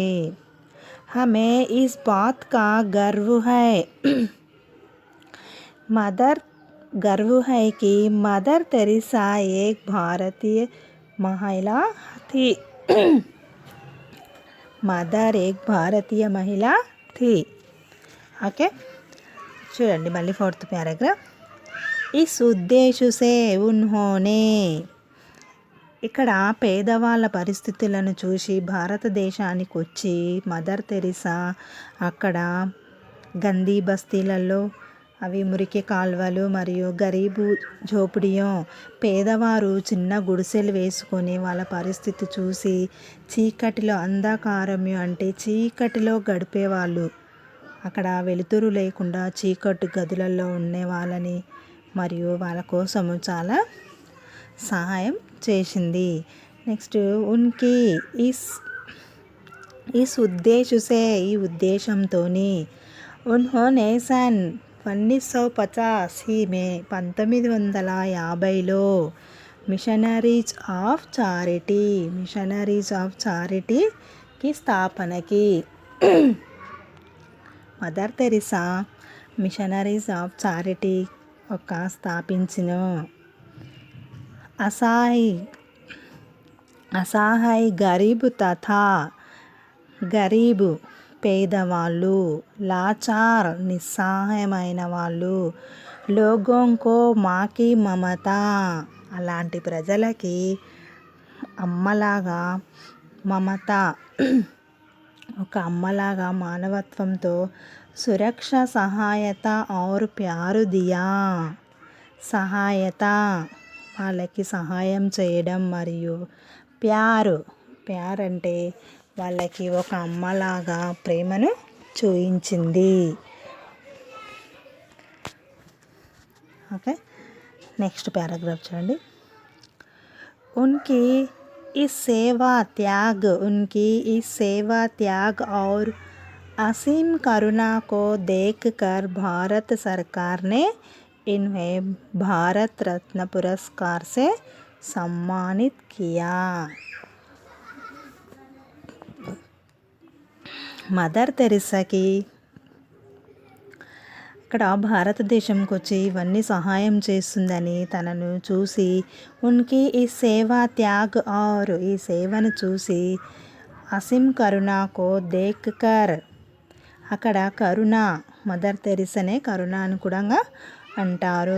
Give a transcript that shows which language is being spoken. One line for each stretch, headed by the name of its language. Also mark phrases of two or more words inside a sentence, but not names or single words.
Hindi: हमें इस बात का गर्व है कि मदर तेरेसा एक भारतीय महिला थी. मदर एक भारतीय महिला थी. ओके,
Telugu: చూడండి మళ్ళీ 4th పారాగ్రాఫ్.
Hindi: इस उद्देश्य से उन्होंने,
Telugu: ఇక్కడ పేదవాళ్ళ పరిస్థితులను చూసి భారతదేశానికి వచ్చి మదర్ తెరేసా అక్కడ గందీ బస్తీలలో, అవి మురికి కాలువలు మరియు
Hindi: गरीब झोपड़ियों,
Telugu: పేదవారు చిన్న గుడిసెలు వేసుకొని వాళ్ళ పరిస్థితి చూసి చీకటిలో, అంధకారం అంటే చీకటిలో గడిపేవాళ్ళు, అక్కడ వెలుతురు లేకుండా చీకటి గదులలో ఉండే వాళ్ళని మరియు వాళ్ళ కోసము చాలా సహాయం చేసింది. నెక్స్ట్,
Hindi: उनकी इस उद्देश्य से,
Telugu: ఈ ఉద్దేశంతోని,
Hindi: उन्होंने सन 1985 में
Telugu: 1950లో మిషనరీస్ ఆఫ్ చారిటీకి స్థాపనకి, మదర్ తెరేసా మిషనరీస్ ఆఫ్ చారిటీ ఒక స్థాపించిన.
Hindi: असहाय, गरीब तथा
Telugu: గరీబు పేదవాళ్ళు,
Hindi: లాచార్
Telugu: నిస్సహాయమైన వాళ్ళు,
Hindi: लोगों को माँ की ममता
Telugu: అలాంటి ప్రజలకి అమ్మలాగా మమత, ఒక అమ్మలాగా మానవత్వంతో,
Hindi: सुरक्षा, सहायता और प्यार दिया, सहायता
Telugu: వాళ్ళకి సహాయం చేయడం మరియు ప్యార్ అంటే వాళ్ళకి ఒక అమ్మలాగా ప్రేమను చూయించింది. ఓకే, నెక్స్ట్ पैराग्राफ చూడండి.
Hindi: उनकी इस सेवा त्याग और असीम करुणा को देखकर भारत सरकार ने इन्हें भारत रत्न पुरस्कार से सम्मानित किया.
Telugu: మదర్ తెరిసాకి ఇక్కడ భారతదేశంకి వచ్చి ఇవన్నీ సహాయం చేస్తుందని తనను చూసి ఉన్కి ఈ
Hindi: सेवा त्याग और
Telugu: ఈ సేవను చూసి
Hindi: असीम करुणा को देख कर
Telugu: అక్కడ కరుణ మదర్ తెరిసనే కరుణ అని కూడా అంటారు.